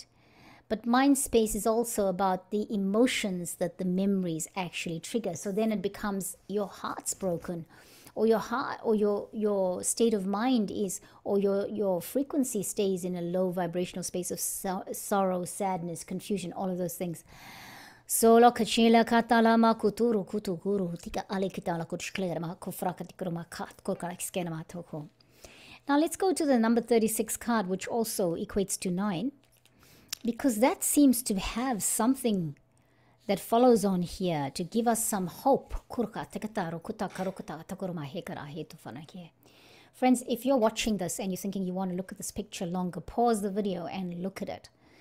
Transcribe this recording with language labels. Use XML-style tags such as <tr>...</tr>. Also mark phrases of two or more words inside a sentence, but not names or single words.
<en>But mind space is also about the emotions that the memories actually trigger. So then it becomes your heart's broken, or your heart, or your state of mind is, or your frequency stays in a low vibrational space of sorrow, sadness, confusion, all of those things. Solo kachila katalama kuturu kutuguru tika alikitala kuchklema kufrakatikroma kat kokakskenama toko. Now let's go to the number 36 card, which also equates to 9, because that seems to have something that follows on here to give us some hope. Friends, if you're watching this and you're thinking you want to look at this picture longer, pause the video and look at it.</en>